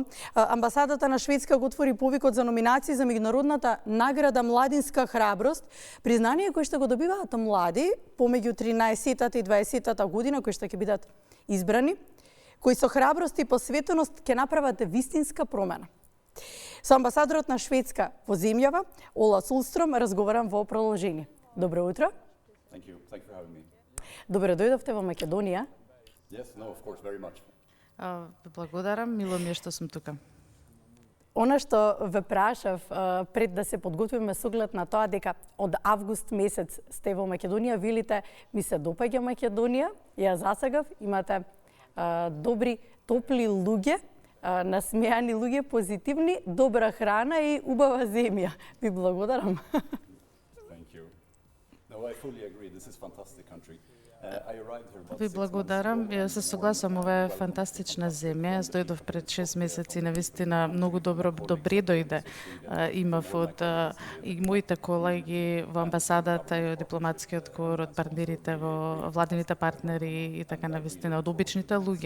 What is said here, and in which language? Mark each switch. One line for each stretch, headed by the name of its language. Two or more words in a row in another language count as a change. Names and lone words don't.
Macedonian: Амбасадата на Шведска го отвори повикот за номинации за меѓународната награда Младинска храброст, признание кое што го добиваат млади помеѓу 13-тата и 20-тата година кои што ќе бидат избрани, кои со храброст и посветеност ќе направат вистинска промена. Со амбасадорот на Шведска во земјава, Ола Сулстром, разговарам во продолжение. Добро утро.
English: Thank you for having me.
Macedonian: Добре дојдовте во Македонија.
English: Yes, no, of course, very much.
Macedonian: Благодарам, мило ми е што сум тука. Она што ве прашав пред да се подготвиме со оглед на тоа дека од август месец сте во Македонија, велите ми се допаѓа Македонија, ја засагав, имате добри, топли луѓе, насмеани луѓе, позитивни, добра храна и убава земја. Ви благодарам.
English: Thank you. No, I fully agree. This is a fantastic country.
Macedonian: Ви благодарам. Јас се согласувам, ова е фантастична земја. Јас дојдов пред 6 месеци, навистина многу добре дојде. Имав од и моите колеги во амбасадата и од дипломатскиот кор, од партнерите во владините партнери и така навистина од обичните луѓе.